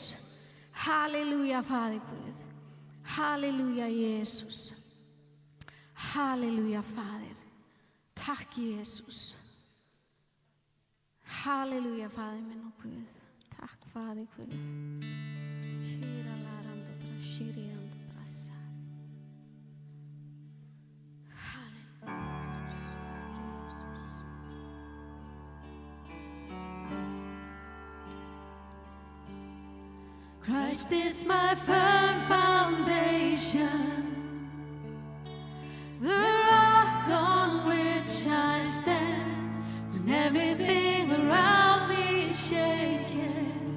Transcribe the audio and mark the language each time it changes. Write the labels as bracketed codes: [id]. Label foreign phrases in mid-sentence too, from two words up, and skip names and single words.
[is] Halleluja, Faðir Guð. Halleluja, Jesús. Halleluja, Faðir. Takk, Jesús. Halleluja, Faðir minn og Guð. Takk, Faðir Guð. Hýra laranda bra, shiri anda brasa. [en] Halleluja, Jesus. Christ is my firm foundation, the rock on which I stand, when everything around me is shaken.